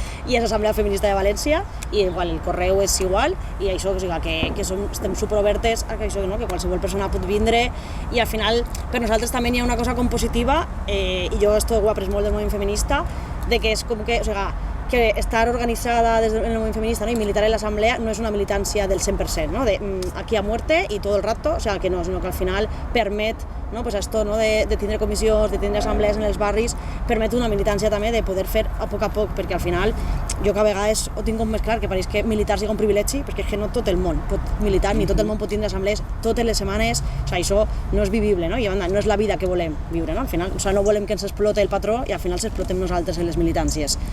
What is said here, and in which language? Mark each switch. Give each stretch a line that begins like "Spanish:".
Catalan: I és l'Assemblea Feminista de València, i igual, el correu és igual, i això, o sigui, que estem superobertes a això, no? Que qualsevol persona pot vindre, i al final per nosaltres també hi ha una cosa com positiva, i jo esto ho he après molt del moviment feminista, de que és com que, o sigui, que estar organitzada des del moviment feminista, ¿no? Y militar en l'assemblea no és una militància del 100%, ¿no?
Spanish: De aquí a muerte y todo el rato, o sea, que no,
Catalan: sinó que al final permet,
Spanish: ¿no? Pues esto, ¿no?
Catalan: De tindre comissions, de tindre assemblees en els barris, permet una militància també de poder fer a poc, perquè al final jo que a vegades ho tinc com més clar, que pareix que militar sigui un privilegi, perquè és que no tot el món pot militar, ni tot el món pot tindre assemblees totes les setmanes, o sigui, això no és vivible, no? I a banda, no és la vida que volem viure, no? Al final, o sigui, no volem que ens explote el patró i al final s'explotem nosaltres en les militàncies.